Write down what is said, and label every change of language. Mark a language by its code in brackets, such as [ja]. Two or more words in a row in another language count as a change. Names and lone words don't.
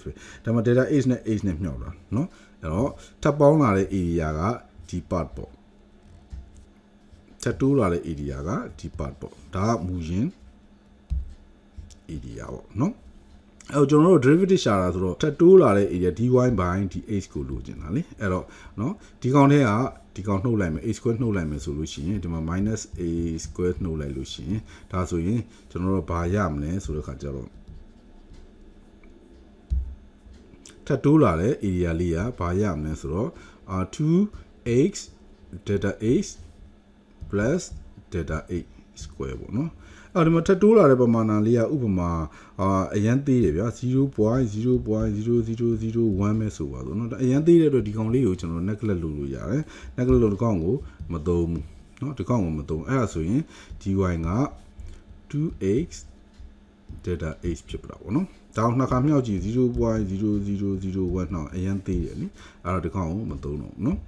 [my] ပဲဒါမှ [en] delta h [my] နဲ့ h နဲ့မြှောက်တာเนาะအဲ့တော့ထပ်ပေါင်းလာတဲ့ area ကဒီ part ပေါ့ထပ်တိုးလာတဲ့ area ကဒီ part ပေါ့ဒါကမူရင်း area ပေါ့เนาะကျွန်တော်တို့ derivative ရှာတာဆိုတော့ထပ်တိုးလာတဲ့ area [en] dy by dx [my] ကိုလိုချင်တာလေအဲ့တော့เนาะဒီကောင်ထဲကဒီကောင်နှုတ်လိုက်မယ် [en] a square [my] နှုတ်လိုက်မယ်ဆိုလို့ရှိရင်ဒီမှာ [en] minus a square [my] နှုတ်လိုက်လို့ရှိရင်ဒါဆိုရင်ကျွန်တော်တို့ဘာရမလဲဆိုတဲ့ခါကျတော့ ထပ်တိုးလာတဲ့ area လေးကဘာရမလဲဆိုတော့ [en] 2x delta x plus delta x square [my] ပေါ့နော်အဲ့ဒီမှာထပ်တိုးလာတဲ့ပမာဏလေးကဥပမာအရန်သေးတယ်ဗျာ 0.00001 ပဲဆိုပါတော့เนาะအရန်သေးတဲ့အတွက်ဒီကောင်လေးကိုကျွန်တော် neglect လုပ်လို့ရတယ် neglect လုပ်ဒီကောင်ကိုမသုံးဘူးเนาะဒီကောင်ကိုမသုံးအဲ့ဒါဆိုရင် dy က [en] 2x delta x [my] ဖြစ်ပါတော့เนาะဒါအောင်နှစ်ခါမြောက်ကြည့် 0.00001 တော့အရန်သေးတယ်နိအဲ့တော့ဒီကောင်ကိုမသုံးတော့ဘူးเนาะ